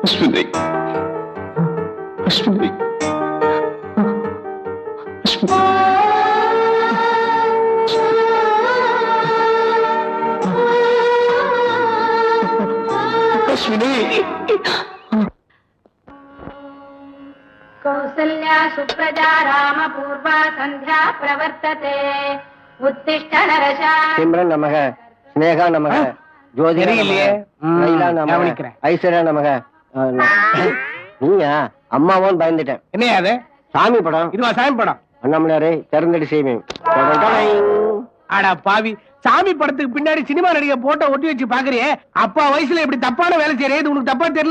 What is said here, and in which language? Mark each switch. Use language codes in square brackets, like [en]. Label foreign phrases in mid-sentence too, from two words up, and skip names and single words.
[ta] அஸ்வினி அஸ்வினி அஸ்வினி [sa] कौसल्या सुप्रजा रामपूर्वा संध्या प्रवर्तते उत्तिष्ठ नरशा सिमरन नमः स्नेहा नमः ज्योति लैला नमः ऐश्वर्या नमः [ta] நீயா அம்மாவோன்னு பயந்துட்டேன் என்னையா அது சாமி படம் இதுவா சாமி படம் அண்ணாமலையாரே திறந்தடி செய்வேன் ஆடா பாவி சாமி படத்துக்கு பின்னாடி சினிமா நடிகை போட்டோ ஒட்டி வச்சு பாக்குறியே அப்பா வயசுல இப்படி தப்பான வேலை செய்யறது இது உனக்கு தப்பா தெரியல